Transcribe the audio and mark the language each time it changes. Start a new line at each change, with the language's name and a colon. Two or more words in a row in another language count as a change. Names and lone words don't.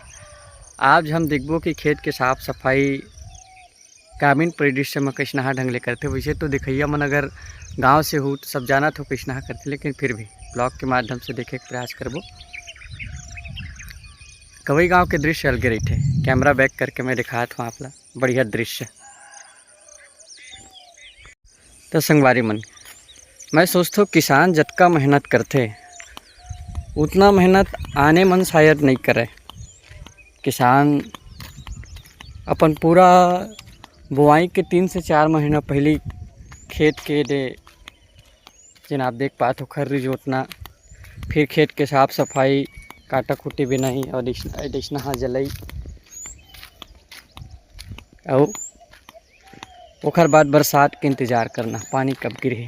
Chhattisgarhi: आज हम देखबो कि खेत के साफ़ सफाई ग्रामीण परिदृश्य में कैसना ढंग ले करते। वैसे तो दिखैया मन अगर गांव से हो तो सब जाना तो कैसना करते, लेकिन फिर भी ब्लॉग के माध्यम से देखे के प्रयास करबो। कवई गांव के दृश्य अलगे रही थे। कैमरा बैक करके मैं दिखात हूँ आपला बढ़िया दृश्य। तो संगवारी मन, मैं सोचता हूँ किसान जतका मेहनत करते उतना मेहनत आने मन शायद नहीं करे। किसान अपन पूरा बुआई के 3 से 4 महीना पहले खेत के दे जिन आप देख पाते हो खर्री जोतना, फिर खेत के साफ सफाई, काटा कुटी बिनाई और ऐसना जलई, और ओखर बाद बरसात के इंतज़ार करना पानी कब गिरे।